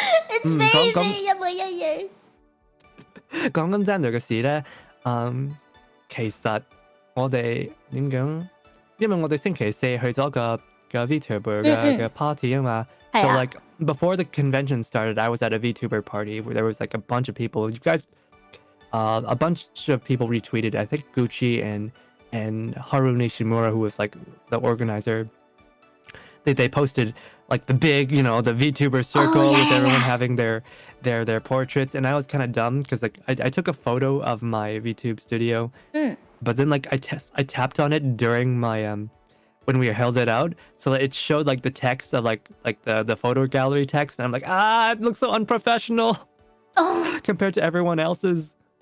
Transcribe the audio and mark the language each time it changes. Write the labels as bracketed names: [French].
[English] It's very, very [Cantonese] 一模一樣。講緊 Xander 嘅事咧，其實我哋點講？因為我哋星期四去咗個VTuber 嘅 party 啊嘛，就 like [English] before the convention started, I was at a VTuber party where there was like a bunch of people. You guys, a bunch of people retweeted. I think Gucci and Haru Nishimura, who was like the organizer. They posted like the big, you know, the VTuber circle with everyone having their portraits, and I was kind of dumb because like I took a photo of my VTube studio, but then like I tapped on it during my when we held it out, so it showed like the text of like the photo gallery text, and I'm like, it looks so unprofessional compared to everyone else's.